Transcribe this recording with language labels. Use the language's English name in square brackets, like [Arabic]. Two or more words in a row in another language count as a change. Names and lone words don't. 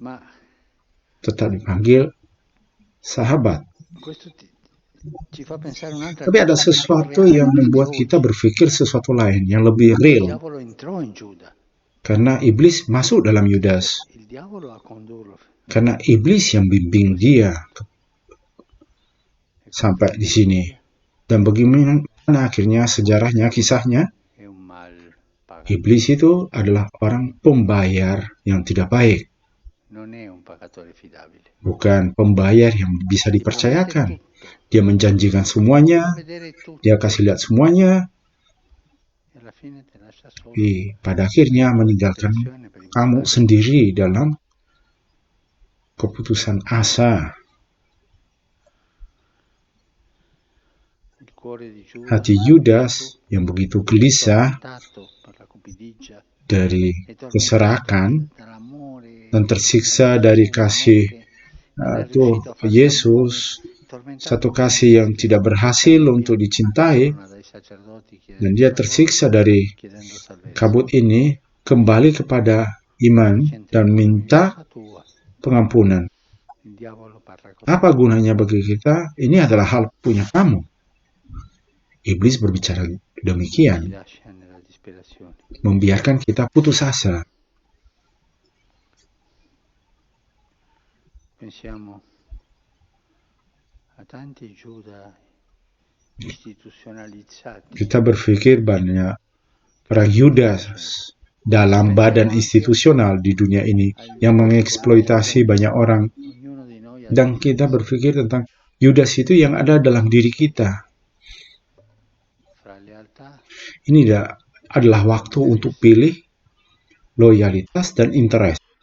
[Italian] Ma [Indonesian] tetap dipanggil sahabat. [Italian] questo ci fa pensare un'altra [Indonesian] Tapi ada [Italian] cosa che è più [Indonesian] sesuatu [Italian] reale [Indonesian] yang [Italian] di [Indonesian] membuat [Italian] oggi. [Indonesian] kita berpikir sesuatu lain, yang lebih [Italian] Il [Indonesian] real. [Italian] diavolo entrò in Giuda. [Indonesian] Karena iblis masuk dalam Yudas. [Italian] Il diavolo a condurlo. [Indonesian] Karena iblis yang bimbing dia sampai di sini. Dan bagaimana akhirnya sejarahnya, kisahnya, [Italian] È un mal pagato. [Indonesian] iblis itu adalah orang pembayar yang tidak baik. [Italian] Non è un pagatore affidabile. [Indonesian] Bukan pembayar yang bisa [Italian] Ti promette [Indonesian] dipercayakan. [Italian] tutto. [Indonesian] Dia menjanjikan [Italian] Fa [Indonesian] semuanya, [Italian] vedere tutto. [Indonesian] dia kasih lihat semuanya, [Italian] E alla fine te lascia solo. [Indonesian] tapi pada akhirnya meninggalkan kamu sendiri dalam keputusan asa. [Italian] Il cuore di Giuda [Indonesian] Hati Yudas yang begitu gelisah [Italian] tormentato per la cupidigia [Indonesian] dari [Italian] e [Indonesian] keserakan [Italian] tormentato dall'amore [Indonesian] dan tersiksa dari kasih [Italian] non è [Indonesian] Tuh [Italian] riuscito a far [Indonesian] Yesus, satu kasih yang tidak berhasil untuk dicintai, dan dia tersiksa dari kabut ini, kembali kepada iman dan minta pengampunan. Apa gunanya bagi kita? Ini adalah hal punya kamu. Iblis berbicara demikian, membiarkan kita putus asa. [Italian] Pensiamo a tanti Giuda istituzionalizzati. [Indonesian] Kita berpikir banyak orang Yudas dalam badan institusional di dunia ini yang mengeksploitasi banyak orang. Dan kita berpikir tentang Yudas itu yang ada dalam diri kita. Ini adalah waktu untuk pilih loyalitas dan interest.